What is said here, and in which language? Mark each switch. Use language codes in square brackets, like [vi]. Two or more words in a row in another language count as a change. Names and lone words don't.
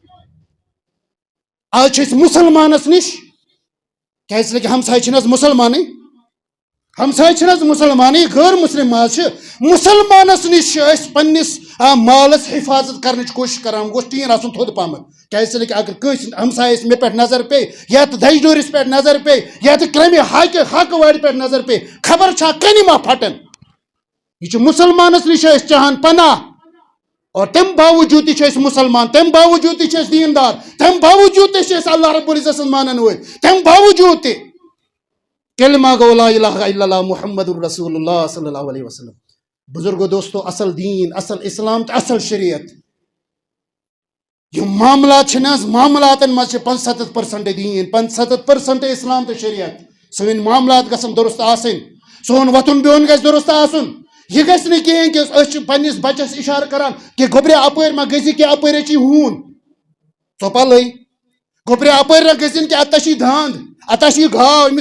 [ks] آج چھِ أسۍ مسلمانس نش کیازِ کہ ہمساے چھِنہٕ حظ مسلمانٕے ہمساے چھِنہٕ حظ مسلمانٕے غٲر مسلم حظ چھِ مسلمانس نش چھِ أسۍ پننس مالس حفاظت کرنٕچ کوشش کران گوٚژھ ٹیٖن آسُن تھوٚد پہمتھ کیازِ کہ اگر کٲنٛسہِ ہمسایس مےٚ پٮ۪ٹھ نظر پیٚیہِ یا تہٕ دَجہِ ڈوٗرِس پٮ۪ٹھ نظر پیٚیہِ یا تہٕ کرٛمہِ حقہٕ وارِ پٮ۪ٹھ نظر پیٚیہِ خبر چھا کَنہِ ما پھٹن یہ چھُ مسلمانس نش أسۍ چاہان پناہ اور تم باوجود تہِ چھِ أسۍ مسلمان تم باوجود تہِ چھِ أسۍ دیندار تم باوجود تہِ چھِ أسۍ [ar] اللہ رب العزت [ks] سٕنٛز مانن وٲلۍ تم باوجود تہِ کلمہ گو [ar] لا الہ الا اللہ محمد الرسول اللہ صلی اللہ علیہ وسلم [ks] بزرگو دوستو اصل دین اصل اسلام تو اصل شریعت یہ معاملات چھِنہٕ حظ معاملاتن مز چھِ 75% دین 75% اسلام تو شریعت سٲنۍ معاملات گژھن درست آسٕنۍ سون وۄتھُن بِہُن گژھِ درست آسُن یہ گژھِ نہٕ کِہیٖنۍ کہ أسۍ چھِ پننس بچس اشارٕ کران کہ گوٚبریا اپٲرۍ ما گٔژھی کہ اپٲرۍ چی ہوٗن ژۄپلے گوٚبریا اپٲرۍ نہ گٔژھِنۍ کہ اتہ چھی داند اتہ چھی گاو أمِس